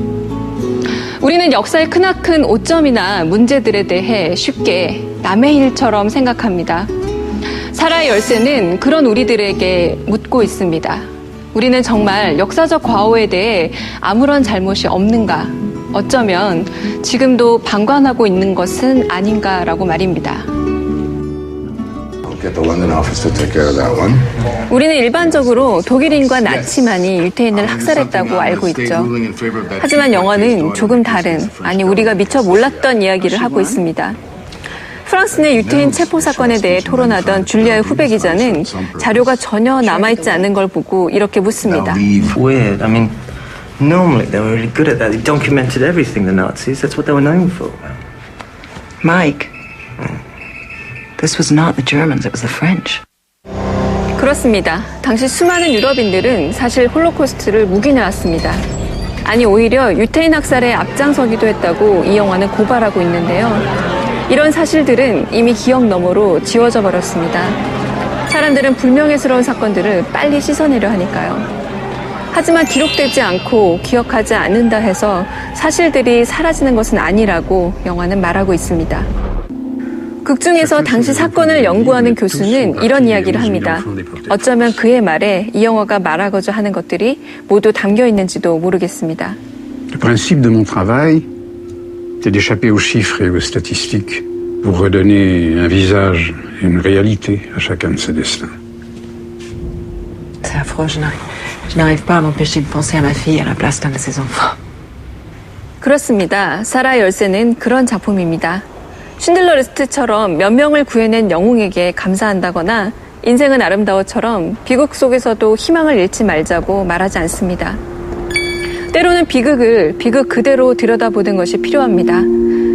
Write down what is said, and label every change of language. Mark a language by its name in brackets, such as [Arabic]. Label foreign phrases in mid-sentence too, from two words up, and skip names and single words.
[Korean] 우리는 역사의 크나큰 오점이나 문제들에 대해 쉽게 남의 일처럼 생각합니다. 사라의 열쇠는 그런 우리들에게 묻고 있습니다. 우리는 정말 역사적 과오에 대해 아무런 잘못이 없는가? 어쩌면 지금도 방관하고 있는 것은 아닌가라고 말입니다. [English] Get the London office to take care of that one. [Korean] 우리는 일반적으로 독일인과 나치만이 유태인을 학살했다고 알고 있죠. 하지만 영화는 조금 다른, 아니 우리가 미처 몰랐던 이야기를 하고 있습니다. 프랑스 내 유태인 체포 사건에 대해 토론하던 줄리아의 후배 기자는 자료가 전혀 남아있지 않은 걸 보고 이렇게 묻습니다. [English] Weird. I mean, normally they were really good at that. They documented everything, the Nazis. That's what they were known for. Mike, this was not the Germans, it was the French. [Korean] 그렇습니다. 당시 수많은 유럽인들은 사실 홀로코스트를 묵인해왔습니다. 아니 오히려 유태인 학살에 앞장서기도 했다고 이 영화는 고발하고 있는데요. 이런 사실들은 이미 기억 너머로 지워져 버렸습니다. 사람들은 불명예스러운 사건들을 빨리 씻어내려 하니까요. 하지만 기록되지 않고 기억하지 않는다 해서 사실들이 사라지는 것은 아니라고 영화는 말하고 있습니다. 극 중에서 당시 사건을 연구하는 교수는 이런 이야기를 합니다. 어쩌면 그의 말에 이 영화가 말하고자 하는 것들이 모두 담겨 있는지도 모르겠습니다. [French] Le principe de mon travail, c'est d'échapper aux chiffres et aux statistiques pour redonner un visage et une réalité à chacun de ces destins. C'est affreux, je n'arrive pas à m'empêcher de penser à ma fille à la place d'un de ses enfants. [Korean] 그렇습니다. 사라의 열쇠는 그런 작품입니다. 쉰들러 리스트처럼 몇 명을 구해낸 영웅에게 감사한다거나 인생은 아름다워처럼 비극 속에서도 희망을 잃지 말자고 말하지 않습니다. 때로는 비극을 비극 그대로 들여다보는 것이 필요합니다.